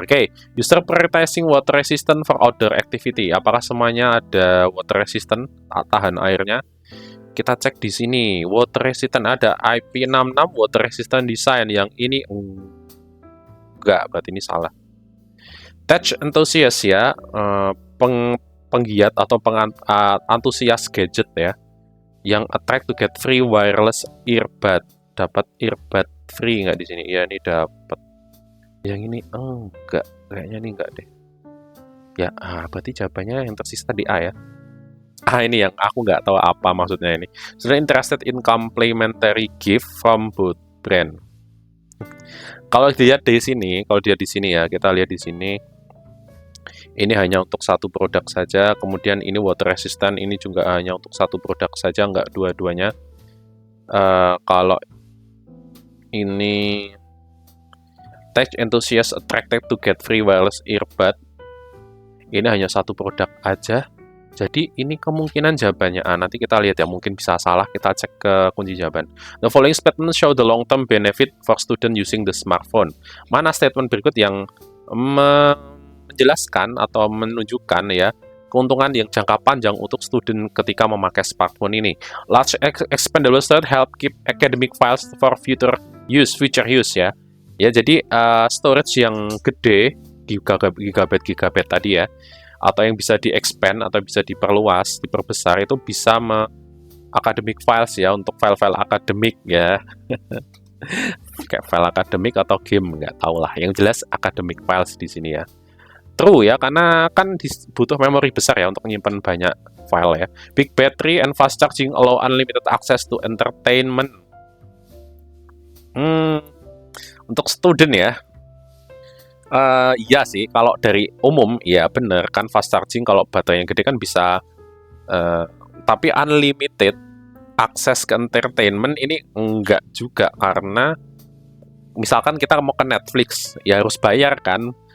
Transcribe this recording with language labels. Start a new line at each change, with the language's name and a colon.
English: Oke, user prioritizing water resistant for outdoor activity.
Indonesian: Apakah semuanya ada water resistant, tahan airnya? Kita cek di sini. Water resistant ada IP66 water resistant design, yang ini enggak, berarti ini salah.
English: Tech enthusiast
Indonesian: ya, penggiat atau antusias gadget ya, yang
English: attract to get free wireless earbud.
Indonesian: Dapat earbud free nggak di sini? Ya, ini dapat. Yang ini enggak, kayaknya ini enggak deh. Ya, berarti jawabannya yang tersisa di A ya. Ini yang aku nggak tahu apa maksudnya ini.
English: Sudah interested in complementary gift from both brand.
Indonesian: Kalau dilihat di sini, ya, kita lihat di sini. Ini hanya untuk satu produk saja. Kemudian ini water resistant, ini juga hanya untuk satu produk saja, nggak dua-duanya. Kalau ini
English: tech enthusiast attracted to get free wireless earbud,
Indonesian: ini hanya satu produk aja. Jadi ini kemungkinan jawabannya A. Nanti kita lihat ya, mungkin bisa salah. Kita cek ke kunci jawaban.
English: The following statement show the long-term benefit for student using the smartphone.
Indonesian: Mana statement berikut yang menjelaskan atau menunjukkan ya keuntungan yang jangka panjang untuk student ketika memakai smartphone ini?
English: Large expandable storage help keep academic files for future use ya.
Indonesian: Ya, jadi storage yang gede, gigabyte tadi ya, atau yang bisa di-expand atau bisa diperluas, diperbesar, itu bisa academic files ya, untuk file-file akademik ya. kayak file akademik atau game, nggak tahu lah. Yang jelas academic files di sini ya. True ya, karena kan butuh memori besar ya untuk menyimpan banyak file ya.
English: Big battery and fast charging allow unlimited access to entertainment.
Indonesian: Untuk student ya, iya sih, kalau dari umum, ya bener kan fast charging kalau baterainya gede kan bisa, tapi unlimited akses ke entertainment ini enggak juga, karena misalkan kita mau ke Netflix, ya harus bayar kan.